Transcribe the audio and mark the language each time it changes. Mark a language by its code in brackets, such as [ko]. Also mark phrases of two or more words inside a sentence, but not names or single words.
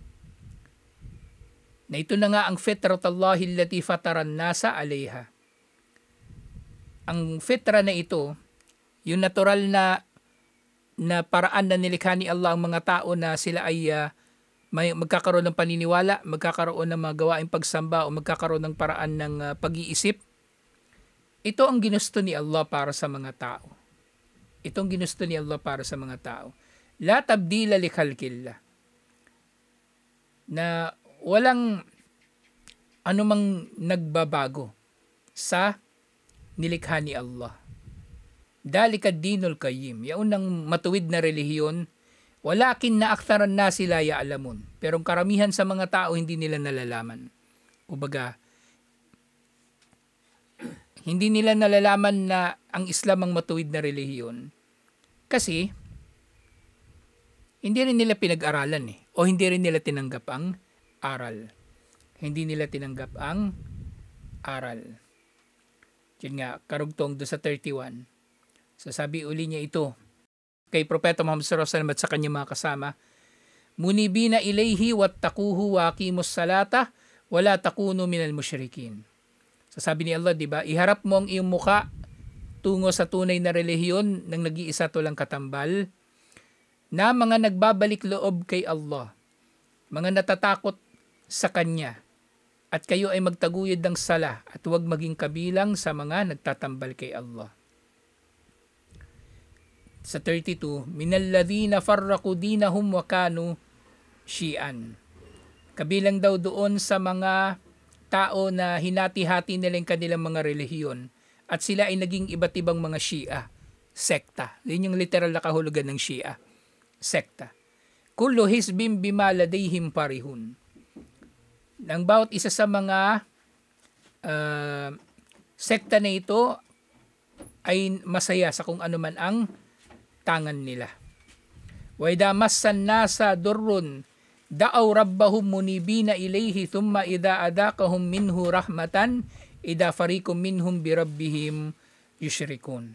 [tl] Na ito na nga ang [ar] فطرة الله التي فطر الناس عليها. [tl] Ang fitra na ito, yung natural na paraan na nilikha ni Allah ang mga tao na sila ay magkakaroon ng paniniwala, magkakaroon ng mga gawaing pagsamba o magkakaroon ng paraan ng pag-iisip. Ito ang ginusto ni Allah para sa mga tao. Itong ginusto ni Allah para sa mga tao. [ar] لا تبديل لخلق الله. [tl] Na walang anumang nagbabago sa nilikha ni Allah. [ar] ذلك الدين القيم. [tl] Yaon ng matuwid na relihiyon, [ar] ولكنّ أكثر [tl] na sila ya'lamun. Pero ang karamihan sa mga tao hindi nila nalalaman. Kumbaga, hindi nila nalalaman na ang Islam ang matuwid na relihiyon. Kasi hindi rin nila pinag-aralan o hindi rin nila tinanggap ang aral. Hindi nila tinanggap ang aral. Yun nga, karugtong doon sa 31. So sabi uli niya ito kay Propeta Muhammad [ar] صلى الله عليه وسلم [tl] at sa kanyang mga kasama, [ar] منيبين إليه واتقوه وأقيموا الصلاة ولا تكونوا من المشركين. [tl] So sabi ni Allah, di ba, iharap mo ang iyong muka tungo sa tunay na relihiyon ng nag-iisa tulang katambal na mga nagbabalik loob kay Allah, mga natatakot sa Kanya, at kayo ay magtaguyod ng sala at huwag maging kabilang sa mga nagtatambal kay Allah. [ar] Sa 32, من الذين فرقوا دينهم وكانوا شيعا. [tl] Kabilang daw doon sa mga tao na hinati-hati nila yung kanilang mga relihiyon at sila ay naging iba't ibang mga Shia, sekta. Yun yung literal na kahulugan ng Shia, sekta. [ar] كل حزب بما لديهم فرحون. [tl] Ang bawat isa sa mga sekta na ito ay masaya sa kung ano man ang tangan nila. [ar] وإذا مس الناس ضر دعوا ربهم منيبين إليه ثم إذا أذاقهم منه رحمة إذا فريق منهم بربهم يشركون.